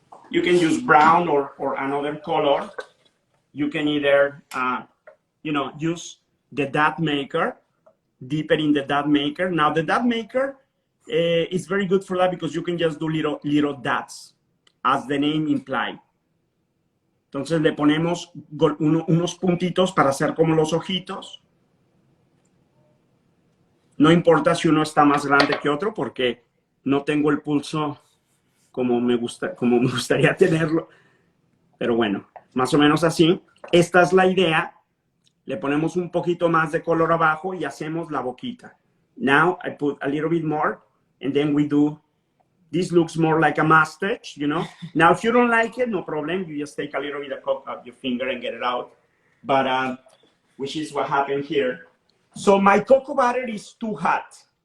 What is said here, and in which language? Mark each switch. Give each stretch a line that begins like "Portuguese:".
English: You can use brown or another color. You can either, use the dot maker, dip it in the dot maker. Now the dot maker is very good for that because you can just do little dots, as the name implies.
Spanish: Entonces le ponemos unos puntitos para hacer como los ojitos. No importa si uno está más grande que otro porque no tengo el pulso como me gustaría tenerlo. Pero bueno, más o menos así. Esta es la idea. Le ponemos un poquito más de color abajo y hacemos la boquita.
English: Now I put a little bit more and then we do. This looks more like a mustache, you know. Now, if you don't like it, no problem. You just take a little bit of your finger and get it out. But, which is what happened here. So my cocoa butter is too hot.